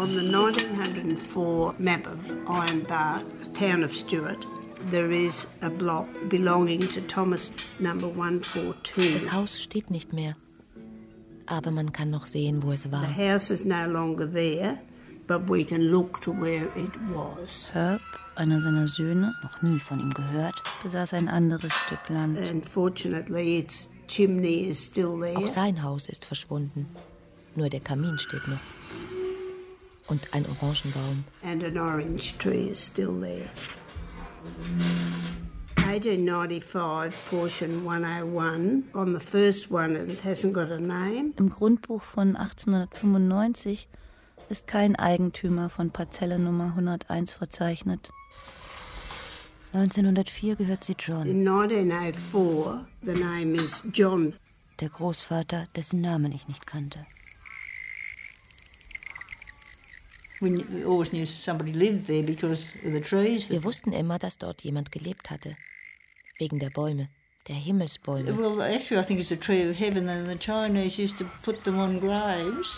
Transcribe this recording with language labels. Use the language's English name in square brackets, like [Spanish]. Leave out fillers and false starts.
[English] On the 1904 map of Ironbark, town of Stuart, there is a block belonging to Thomas number 142. [German] Das Haus steht nicht mehr, aber man kann noch sehen, wo es war. [English] The house is no longer there, but we can look to where it was. [German] Herb, einer seiner Söhne, noch nie von ihm gehört, besaß ein anderes Stück Land. [English] Unfortunately, its chimney is still there. [German] Auch sein Haus ist verschwunden. Nur der Kamin steht noch. Und ein Orangenbaum. [English] And an orange tree is still there. 1895, portion 101. On the first one, it hasn't got a name. [German] Im Grundbuch von 1895 ist kein Eigentümer von Parzelle Nummer 101 verzeichnet. 1904 gehört sie John. [English] In 1904, the name is John. [German] Der Großvater, dessen Namen ich nicht kannte. [English] We always knew somebody lived there because of the trees. [German] Wir wussten immer, dass dort jemand gelebt hatte. Wegen der Bäume, der Himmelsbäume. [English] Well, actually, I think it's a tree of heaven, and the Chinese used to put them on graves.